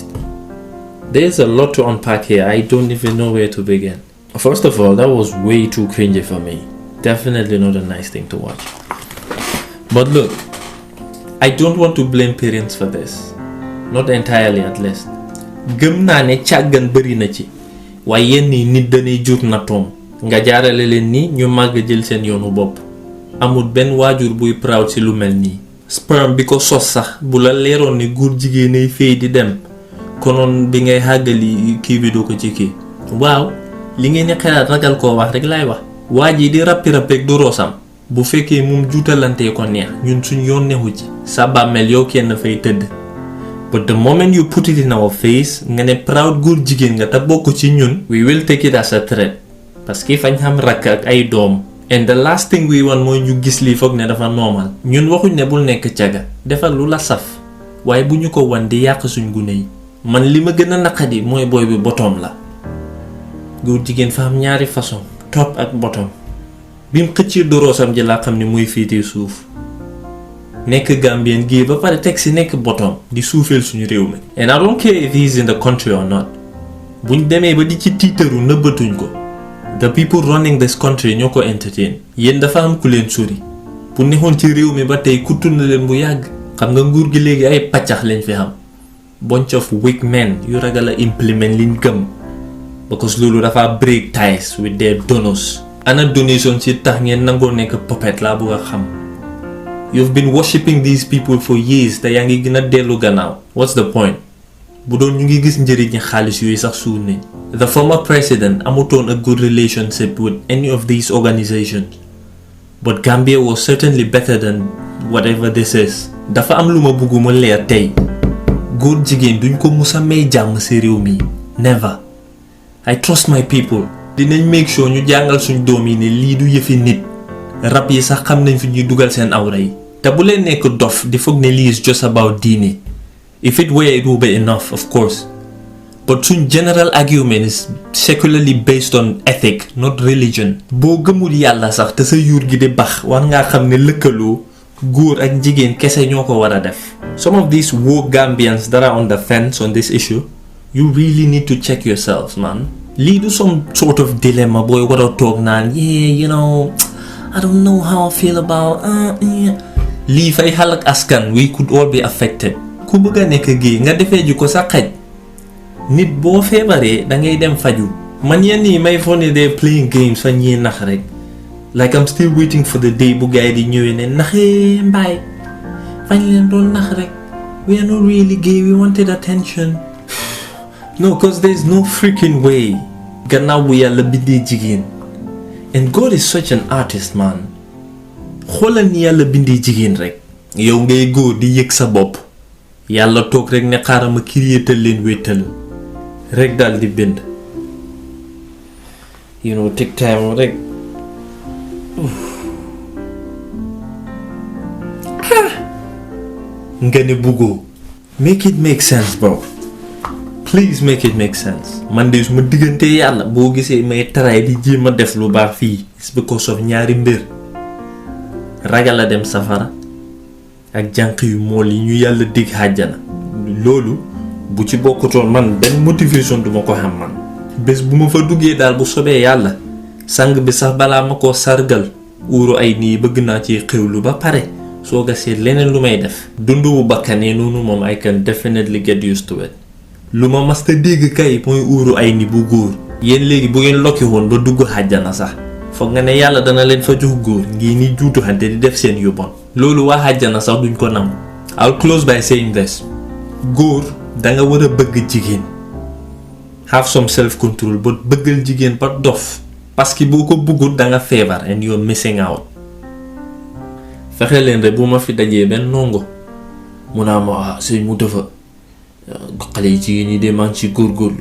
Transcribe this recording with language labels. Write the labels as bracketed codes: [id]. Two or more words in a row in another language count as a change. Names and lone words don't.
[en] There's a lot to unpack here. I don't even know where to begin. First of all, that was way too cringy for me. Definitely not a nice thing to watch. But look, I don't want to blame parents for this. Not entirely at least. [wo] Gëm naa ne càggan bëri na ci. waaye yenn yi nit dañuy jur nattoom nga jaarale leen ni ñu màgg jël seen yoonu bopp. Amul benn waajur buy proud ci lu mel nii. Sperm bi ko sos sax bu la leeroon ni góor jigéenay fay di dem konoon bi ngay xàggali kii bi doo ko ci kii. waaw li ngeen di xalaat ragal koo wax rek laay wax. waa ji di rappi du roosam bu fekkee moom juutalantee ko neex ñun suñ yoon neexu ci sa bàmmeel yow kenn fay tëdd. [en] But the moment you put it in our face [wo] nga ne proud góor jigéen nga te bokk ci ñun, [en] we will take it as a threat [fr] parce que [wo] fañ xam rakk ak ay doom. [en] And the last thing we want [wo] mooy ñu gis lii foog ne dafa normal. ñun waxuñ ne bul nekk caga defal lu la saf waaye bu ñu ko wan di yàq suñ gune yi. man li ma gën a naqadi mooy booy bi bottom la. góor jigéen fa am ñaari façon top ak bottom. bi mu xëccee doroosam ji laa xam ne muy fiitee suuf. nekk Gambien gii ba pare teg si nekk bottom di suufeel suñu réew mi. [en] And I don't care if he's in the country or not. [wo] buñ demee ba di ci tiitaru nëbbatuñ ko. [en] The people running this country [wo] ñoo ko [en] entertain. [wo] yéen dafa am ku leen sori. bu neexoon ci réew mi ba tey kuttu na leen bu yàgg. xam nga nguur gi léegi ay paccax lañ fi xam. [en] bunch of weak men [wo] yu ragal a implement liñ gëm. [en] because [wo] loolu dafa [en] break ties with their donors. [wo] ana donation ci tax ngeen nangoo nekk puppet laa bëgg a xam. [en] You've been worshipping these people for years [wo] te yaa ngi gën a dellu gannaaw. [en] What's the point? [wo] bu doon ñu ngi gis njëriñi xaalis yooyu sax suul nañ. [en] The former president amutoon a good relationship with any of these organizations. But Gambia was certainly better than whatever this is. [wo] Dafa am lu ma bëgg mu leer tey. Góor jigéen duñ ko musa may jàmm ci réew mi. [en] Never. I trust my people. [wo] Dinañ [en] make sure [wo] ñu jàngal suñ doom yi ne lii du yëfi nit. Rab yi sax xam nañ fi ñuy dugal seen awra yi. te bu leen nekk dof di foog ne lii [en] is just about [wo] diine. [en] If it were, it would be enough, of course. But suñ general argument is secularly based on ethic, not religion. [wo] boo gëmul yàlla sax te sa yuur gi di bax war ngaa xam ne lëkkaloo góor ak jigéen kese ñoo ko war a def. [en] Some of these woke Gambians that are on the fence on this issue, you really need to check yourselves, man. [wo] lii du [en] some sort of dilemma [wo] booy war a toog naan [en] yeah, you know, I don't know how I feel about [wo] lii fay xalak askan, [en] we could all be affected. [wo] ku bëgg a nekk gay nga defee ji ko sa xaj. nit boo feebaree da ngay dem faju. man yenn yi may foog ne [en] they're playing games [wo] fa ñii nax rek. [en] like I'm still waiting for the day [wo] bu gaay di ñëwee ne naxee mbaay fañ leen doon nax rek. [en] we are not really gay, we wanted attention. no, cause there's no freaking way. [wo] gannaaw bu yàlla bindee jigéen. [en] and God is such an artist, man. [wo] xoolal ni yàlla bindee jigéen rek. yow ngay góor di yëg sa bopp. yàlla toog rek ne xaaral ma créétal leen wéetal rek daal di bind. [en] you know, take time rek. [wo] nga ne buggoo. [en] make it make sense, bro. please make it make sense. [wo] man de su ma diggante yàlla boo gisee may taraay di jéem a def lu baax fii. [en] it's because of [wo] ñaari mbir. ragal a dem safara. ak jànq yu mool yi ñu yàlla dig àjjana. loolu bu ci bokkutoon man benn motivation duma ko xam man. bés bu ma fa duggee daal bu sobee yàlla. sang bi sax balaa ma koo sargal. uuru ay nii bëgg naa ci xewlu ba pare. soo gasee leneen lu may def. dundu bu bakkanee noonu moom [en] I can definitely get used to it. [wo] lu ma masta dégg kay mooy uuru ay ni bu góor. yéen léegi bu ngeen lokki woon ba dugg àjjana sax. foog nga ne yàlla dana leen fa jox góor ngi ni juutu xante di def seen yu bon. loolu waa àjjana sax duñ ko nangu. [en] I'll close by saying this. [wo] góor danga war a bëgg jigéen. [en] have some self control but [wo] bëggal jigéen ba dof. [fr] parce que [wo] boo ko bëggut danga feebar [en] and you're missing out. [wo] fexe leen rek bu ma fi dajee benn nongo. mu naa ma sëñ Mutafa xale yi jigéen ñi de maa ngi ci góorgóorlu.